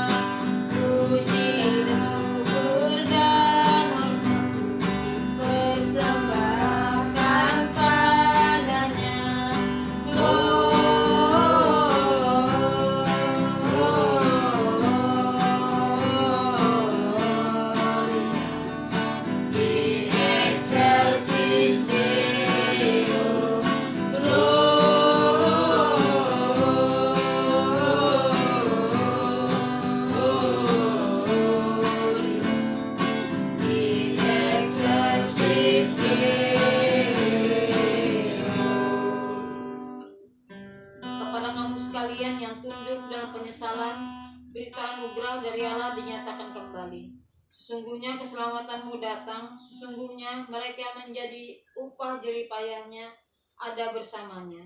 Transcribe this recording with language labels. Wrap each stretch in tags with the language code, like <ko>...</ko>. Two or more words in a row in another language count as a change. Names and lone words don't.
<id>Puji dan syukur dan hormat persembahkan padanya.</id> <la>Gloria in excelsis Deo. Gloria in excelsis Deo.</la> <id>Kepada kamu sekalian yang tunduk dalam penyesalan, berita anugerah dari Allah dinyatakan kembali. Sesungguhnya keselamatanmu datang, sesungguhnya mereka yang menjadi upah jeripayahnya ada bersamanya.</id>